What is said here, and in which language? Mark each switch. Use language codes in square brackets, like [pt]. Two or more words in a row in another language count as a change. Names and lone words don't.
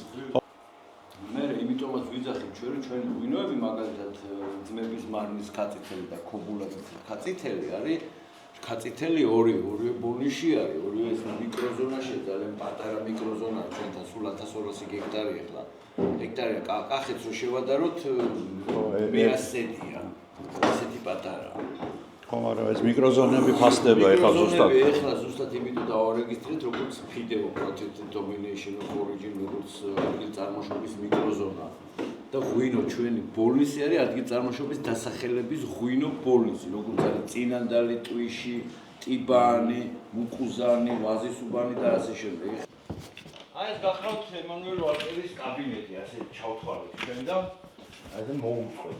[ka] მე იმიტომაც ვიძახით ჩვენი ღვინოები მაგალითად ძმების მარნის ქაწითელი და ქობულაძის ქაწითელი არის ქაწითელი ორი ბონიში არის ორი ეს მიკროზონაში ძალიან პატარა მიკროზონა ჩვენთან სულ 1200 გექტარი ახლა ჰექტარია კახეთს რო შევადაროთ მეასედია ასეთი პატარა ხო მაგრამ ეს მიკროზონები ფასდება ეხლა ზუსტად ეხლა ზუსტად იმიტომ დავარეგისტრირეთ როგორც ფიდეო [en] protected domination of origin [ka] როგორც ადგილ წარმოშობის მიკროზონა და ღვინო ჩვენი ბოლისი არის ადგილ წარმოშობის დასახელების ღვინო ბოლისი როგორც არის წინანდალი ტვიში ტიბანი მუკუზანი ვაზისუბანი და ასე შემდეგ აი ეს გახლავთ ემანუელ ვალკერის კაბინეტი ასე ჩავთვალეთ ჩვენ და ასე მოუწყვეთ